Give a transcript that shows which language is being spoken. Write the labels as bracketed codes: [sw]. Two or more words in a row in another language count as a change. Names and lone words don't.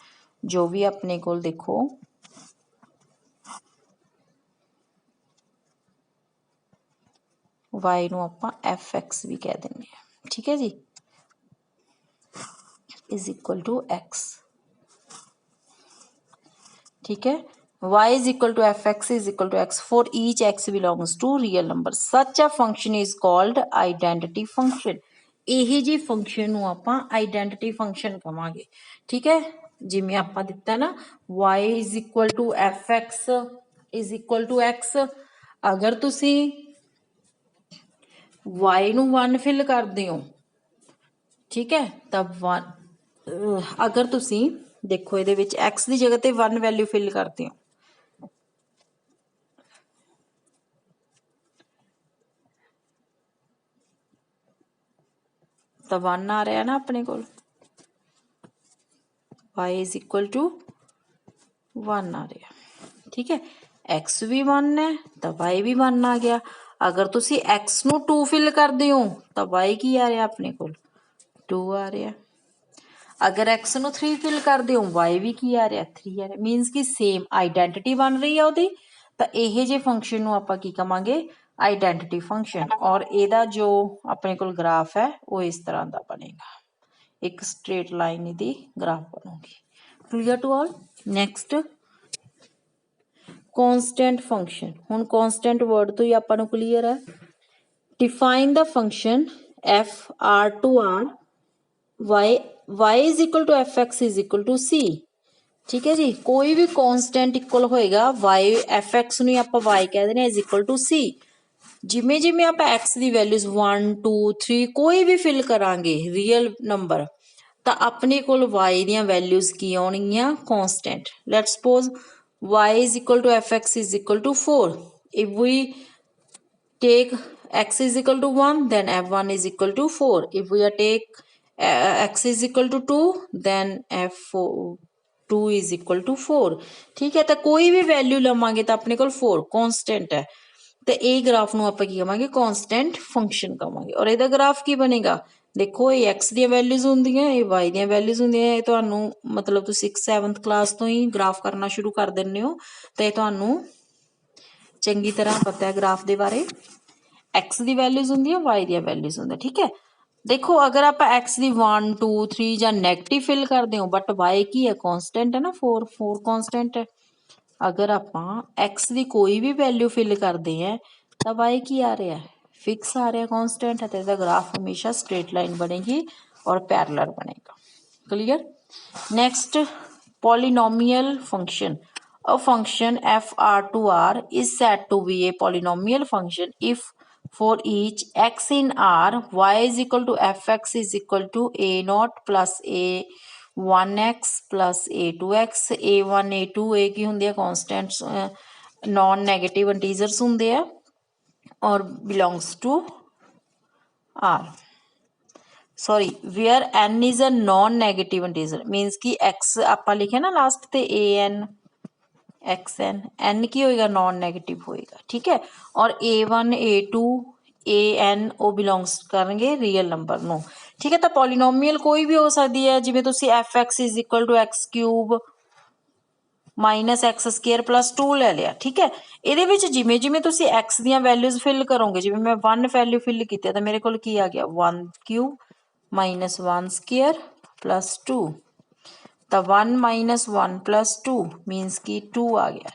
[pa] ਜੋ ਵੀ ਆਪਣੇ ਕੋਲ ਦੇਖੋ y ਨੂੰ ਆਪਾਂ fx ਵੀ ਕਹਿ ਦਿੰਦੇ ਆ, ਠੀਕ ਹੈ ਜੀ, [en] is equal to x, [pa] ਠੀਕ ਹੈ। [en] y is equal to fx is equal to x for each x belongs to real number. Such a function is called identity function. [pa] ਇਹੀ ਜੀ ਫੰਕਸ਼ਨ ਨੂੰ ਆਪਾਂ ਆਈਡੈਂਟੀਟੀ ਫੰਕਸ਼ਨ ਕਵਾਂਗੇ। ਠੀਕ ਹੈ, ਜਿਵੇਂ ਆਪਾਂ ਦਿੱਤਾ ਨਾ [en] y is equal to fx is equal to x, [pa] ਅਗਰ ਤੁਸੀਂ y ਨੂੰ 1 ਫਿਲ ਕਰਦੇ ਹੋ, ਠੀਕ ਹੈ, ਤਾਂ 1 ਅਗਰ ਤੁਸੀਂ ਦੇਖੋ ਇਹਦੇ ਵਿੱਚ x ਦੀ ਜਗ੍ਹਾ ਤੇ 1 ਵੈਲਿਊ ਫਿਲ ਕਰਦੇ ਹੋ ਤਾਂ 1 ਆ ਰਿਹਾ ਨਾ ਆਪਣੇ ਕੋਲ, [en] y is equal to 1 [pa] ਆ ਰਿਹਾ। ਠੀਕ ਹੈ, x ਵੀ 1 ਹੈ ਤਾਂ y ਵੀ 1 ਆ ਗਿਆ। ਅਗਰ ਤੁਸੀਂ x ਨੂੰ 2 ਫਿਲ ਕਰਦੇ ਹੋ ਤਾਂ y ਕੀ ਆ ਰਿਹਾ ਆਪਣੇ ਕੋਲ 2 ਆ ਰਿਹਾ। ਅਗਰ x ਨੂੰ 3 ਫਿਲ ਕਰਦੇ ਹੋ y ਵੀ ਕੀ ਆ ਰਿਹਾ 3 ਆ ਰਿਹਾ। ਮੀਨਸ ਕਿ ਸੇਮ ਆਈਡੈਂਟਿਟੀ ਬਣ ਰਹੀ ਆ ਉਹਦੀ। ਤਾਂ ਇਹ ਜੇ ਫੰਕਸ਼ਨ ਨੂੰ ਆਪਾਂ ਕੀ ਕਵਾਂਗੇ ਆਈਡੈਂਟਿਟੀ ਫੰਕਸ਼ਨ। ਔਰ ਇਹਦਾ ਜੋ ਆਪਣੇ ਕੋਲ ਗ੍ਰਾਫ ਹੈ ਉਹ ਇਸ ਤਰ੍ਹਾਂ ਦਾ ਬਣੇਗਾ, ਇੱਕ [en] straight line [pa] ਇਹਦੀ ਗ੍ਰਾਫ ਬਣੂਗੀ। [en] Clear to all. Next constant function। [pa] ਹੁਣ [en] constant word [pa] ਤੋਂ ਹੀ ਆਪਾਂ ਨੂੰ ਕਲੀਅਰ ਹੈ। [en] define the function f r to r y is equal to fx is equal to c। [pa] ਠੀਕ ਹੈ ਜੀ, ਕੋਈ ਵੀ constant ਇਕੁਅਲ ਹੋਏਗਾ y fx ਨੂੰ ਹੀ ਆਪਾਂ y ਕਹਿ ਦਿੰਦੇ [en] is equal to c। [pa] ਜਿਵੇਂ ਜਿਵੇਂ ਆਪਾਂ x ਦੀ ਵੈਲਿਊਜ਼ 1 2 3 ਕੋਈ ਵੀ ਫਿਲ ਕਰਾਂਗੇ [en] real number, [pa] ਤਾਂ ਆਪਣੇ ਕੋਲ y ਦੀਆਂ ਵੈਲਿਊਜ਼ ਕੀ ਆਉਣਗੀਆਂ constant। [en] Let's suppose y is equal to fx is equal to 4. If we take x is equal to 1, then f1 is equal to 4. If we take x is equal to 2, then f2 is equal to 4। [hi] ठीक है, तो कोई भी वैल्यू लवांगे तो अपने को 4 कॉन्स्टेंट है। तो ये ग्राफ [pa] ਨੂੰ ਆਪਾਂ ਕੀ ਕਵਾਂਗੇ ਕਨਸਟੈਂਟ ਫੰਕਸ਼ਨ ਕਵਾਂਗੇ। ਔਰ ਇਹਦਾ ਗ੍ਰਾਫ ਕੀ ਬਣੇਗਾ, ਦੇਖੋ ਇਹ x ਦੀਆਂ ਵੈਲਿਊਜ਼ ਹੁੰਦੀਆਂ, ਇਹ y ਦੀਆਂ ਵੈਲਿਊਜ਼ ਹੁੰਦੀਆਂ। ਇਹ ਤੁਹਾਨੂੰ ਮਤਲਬ ਤੁਸੀਂ 6th 7th ਕਲਾਸ ਤੋਂ ਹੀ ਗ੍ਰਾਫ ਕਰਨਾ ਸ਼ੁਰੂ ਕਰ ਦਿੰਦੇ ਹੋ, ਤੇ ਇਹ ਤੁਹਾਨੂੰ ਚੰਗੀ ਤਰ੍ਹਾਂ ਪਤਾ ਹੈ ਗ੍ਰਾਫ ਦੇ ਬਾਰੇ। x ਦੀ ਵੈਲਿਊਜ਼ ਹੁੰਦੀਆਂ, y ਦੀਆਂ ਵੈਲਿਊਜ਼ ਹੁੰਦੀਆਂ। ਠੀਕ ਹੈ, ਦੇਖੋ ਅਗਰ ਆਪਾਂ x ਦੀ 1 2 3 ਜਾਂ ਨੈਗੇਟਿਵ ਫਿਲ ਕਰਦੇ ਹੋ, ਬਟ y ਕੀ ਹੈ ਕਨਸਟੈਂਟ ਹੈ ਨਾ 4 ਕਨਸਟੈਂਟ ਹੈ। ਅਗਰ ਆਪਾਂ x ਦੀ ਕੋਈ ਵੀ ਵੈਲਿਊ ਫਿਲ ਕਰਦੇ ਹਾਂ ਤਾਂ y ਕੀ ਆ ਰਿਹਾ ਫਿਕਸ ਆ ਰਿਹਾ ਕਨਸਟੈਂਟ ਹੈ। ਤੇ ਇਹਦਾ ਗ੍ਰਾਫ ਹਮੇਸ਼ਾ [en] straight line [pa] ਬਣੇਗੀ ਔਰ ਪੈਰਲਲ ਬਣੇਗਾ। [en] Clear. Next polynomial function। A function f r to r is said to be a polynomial function if for each x in r y is equal to fx is equal to a naught plus a 1x plus a2x। [pa] a1 a2 ਇਹ ਕੀ ਹੁੰਦੇ ਆ ਕਨਸਟੈਂਟਸ, [en] non negative integers [pa] ਹੁੰਦੇ ਆ ਔਰ [en] belongs to r. Sorry where n is a non negative integer, means [pa] ਕਿ x ਆਪਾਂ ਲਿਖਿਆ ਨਾ ਲਾਸਟ ਤੇ an xn, n ਕੀ ਹੋਏਗਾ [en] non negative [pa] ਹੋਏਗਾ। ਠੀਕ ਹੈ, ਔਰ a1 a2 an ਉਹ ਬਿਲੋਂਗਸ ਕਰਨਗੇ [en] real number [pa] ਨੂੰ। ਠੀਕ ਹੈ, ਤਾਂ ਪੋਲੀਨੋਮੀਅਲ ਕੋਈ ਵੀ ਹੋ ਸਕਦੀ ਹੈ, ਜਿਵੇਂ ਤੁਸੀਂ [en] fx is equal to x cube minus x square plus 2 [pa] ਲੈ ਲਿਆ। ਠੀਕ ਹੈ, ਇਹਦੇ ਵਿੱਚ ਜਿਵੇਂ ਜਿਵੇਂ ਤੁਸੀਂ x ਦੀਆਂ ਵੈਲਿਊਜ਼ ਫਿਲ ਕਰੋਗੇ, ਜਿਵੇਂ ਮੈਂ 1 ਵੈਲਿਊ ਫਿਲ ਕੀਤੀ ਤਾਂ ਮੇਰੇ ਕੋਲ ਕੀ ਆ ਗਿਆ [en] 1 cube minus 1 square plus 2. [pa] ਤਾਂ [en] 1 minus 1 plus 2 [pa] ਮੀਨਸ ਕਿ 2 ਆ ਗਿਆ।